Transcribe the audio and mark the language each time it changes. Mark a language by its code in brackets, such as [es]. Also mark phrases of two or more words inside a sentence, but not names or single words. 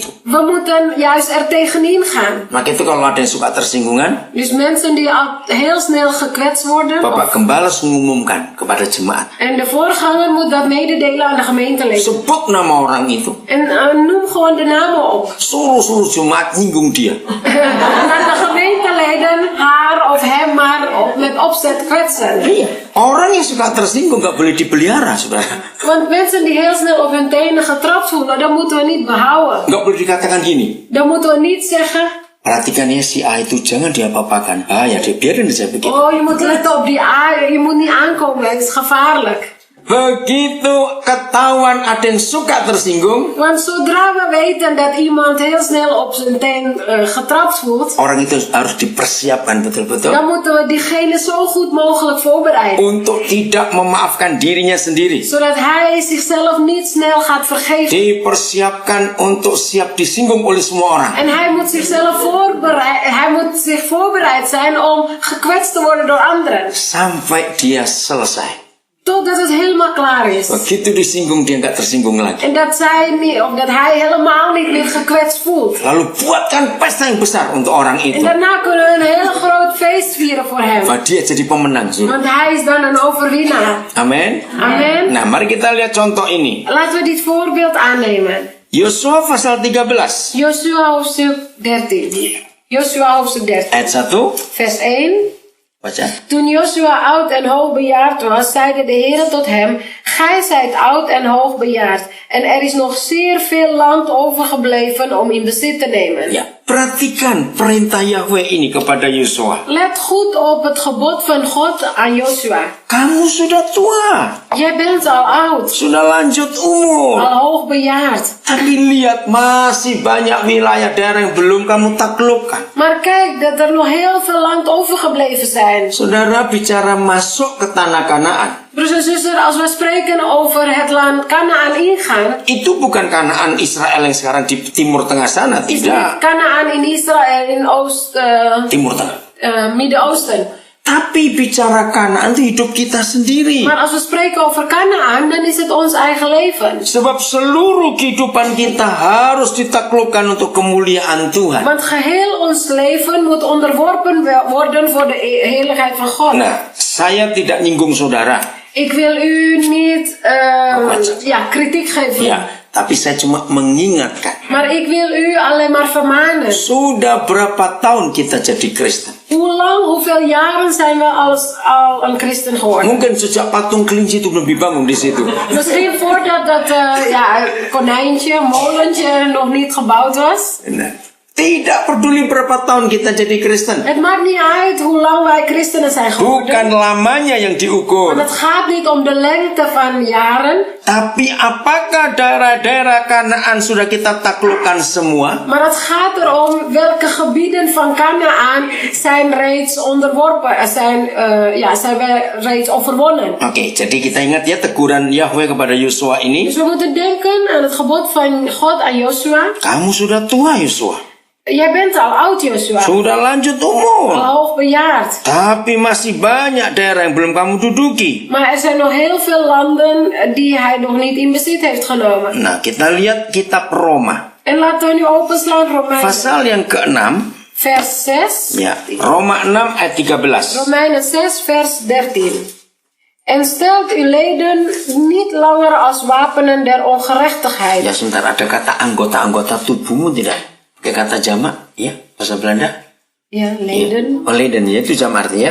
[nl] We moeten juist er tegenin gaan. [id] Maka itu kalau ada yang suka tersinggungan, [nl] Dus mensen die al heel snel gekwetst worden. [id] Bapak Gembala harus mengumumkan kepada jemaat. [nl] En de voorganger moet dat mededelen aan de gemeenteleden. [id] Sebut nama orang itu. [nl] En noem gewoon de namen op. [id] Suruh jemaat nyinggung dia. [nl] En de gemeenteleden haar of hem maar met opzet kwetsen. [id] Orang yang suka tersinggung gak boleh dipelihara, saudara. [nl] Want mensen die heel snel op hun tenen getrapt voelen, dat moeten we niet behouden. [id] Gak boleh dikatakan gini. [nl] Dan moeten we niet zeggen, [id] Perhatikan ya, si A itu jangan diapa-apakan. Ya dia biarin aja begitu. [nl] oh je moet letten op die A, je moet niet aankomen, het is gevaarlijk. [id] Begitu ketahuan ada yang suka tersinggung, [nl] Want zodra we weten dat iemand heel snel op zijn teen getrapt voelt, [id] orang itu harus dipersiapkan betul-betul [nl] dan moeten we diegene zo goed mogelijk voorbereiden. [id] untuk tidak memaafkan dirinya sendiri. [nl] Zodat hij zichzelf niet snel gaat vergeven. [id] Dipersiapkan untuk siap disinggung oleh semua orang. [nl] En hij moet zich voorbereid zijn om gekwetst te worden door anderen. [id] Sampai dia selesai. [nl] Totdat het helemaal klaar is. [id] Begitu disinggung dia nggak tersinggung lagi. [nl] En dat hij helemaal niet meer gekwetst voelt. [id] Lalu buatkan pesta yang besar untuk orang [nl] En [id] itu. [nl] daarna kunnen we een heel groot feest vieren voor hem. [id] Bahwa dia jadi pemenang. [nl] Want hij is dan een overwinnaar. [id] Amin. [nl] Amen. [id] Nah, mari kita lihat contoh ini. [nl] Laten we dit voorbeeld aannemen. [id] Yosua pasal 13. [nl] Josua hoofdstuk 13. Josua hoofdstuk 13. [id] Ayat 1. [nl] Vers 1. [id] Baca. [nl] Toen Josua oud en hoogbejaard was, zeide de Heer tot hem: Gij zijt oud en hoogbejaard, En er is nog zeer veel land overgebleven om in bezit te nemen. [id] Ya, perhatikan perintah Yahweh ini kepada Yosua. [nl] Let goed op het gebod van God aan Joshua. [id] Kamu sudah tua, [nl] Jij bent al oud, [id] sudah lanjut umur. [nl] al hoogbejaard. [id] Tapi lihat masih banyak wilayah daerah yang belum kamu taklukkan. [nl] Maar kijk dat er nog heel veel land overgebleven zijn. [id] Saudara bicara masuk ke tanah Kanaan. [nl] Broers en zussen, als we spreken over het land Kanaan ingaan, [id] Itu bukan Kanaan Israel yang sekarang di Timur Tengah sana, [nl] is [id] tidak. [nl] niet Kanaan in Israël in [id] Timur Tengah. [nl] Midden-Oosten. [id] Tapi bicara Kanaan itu hidup kita sendiri. [nl] Maar als we spreken over Kanaan, dan is het ons eigen leven. [id] Sebab seluruh kehidupan kita harus ditaklukkan untuk kemuliaan Tuhan. [nl] Want geheel ons leven moet onderworpen worden voor de heerlijkheid van God. [id] Nah, saya tidak nyinggung saudara. [nl] Ik wil u niet kritiek geven. [id] Ya, tapi saya cuma mengingatkan. [nl] Maar ik wil u alleen maar vermanen. [id] Sudah berapa tahun kita jadi Kristen? [nl] Hoeveel jaren zijn we al een christen geworden? [id] Mungkin sejak patung kelinci itu belum dibangun di situ. [nl] Misschien voordat dat konijntje, molentje nog niet gebouwd was. [id] Nah, tidak peduli berapa tahun kita jadi Kristen. [nl] Het maakt niet uit hoe lang wij christenen zijn geworden. [id] Bukan lamanya yang diukur. [nl] Want het gaat niet om de lengte van jaren. [id] Tapi apakah daerah-daerah Kanaan sudah kita taklukkan semua? [nl] Maar het gaat erom welke gebieden van Kanaan zijn reeds onderworpen, zijn wij reeds overwonnen. [id] Oke, jadi kita ingat ya teguran Yahweh kepada Yosua ini. [nl] Dus we moeten denken aan het gebod van God aan Joshua. [id] Kamu sudah tua, Yosua. [nl] Jij bent al oud, Joshua. [id] Sudah lanjut [nl] Al [id] umur. [nl] hoogbejaard. [id] Tapi masih banyak daerah yang belum kamu duduki. [nl] Maar er zijn nog heel veel landen die hij nog niet in bezit heeft genomen. [id] Nah, kita lihat kitab Roma. [nl] En laten we nu openslaan Romeinen. [id] Pasal yang ke-6. [nl] Vers 6. [id] Ya, Roma 6 ayat 13. [nl] Romeinen 6 vers 13. En stelt uw leden niet langer als wapenen der ongerechtigheid. [id] Ya, sebentar, ada kata anggota-anggota tubuhmu tidak? Pakai kata jamak, ya, bahasa Belanda. [nl] Ja, leden. Oh, leden, [id] ya, itu jamak artinya.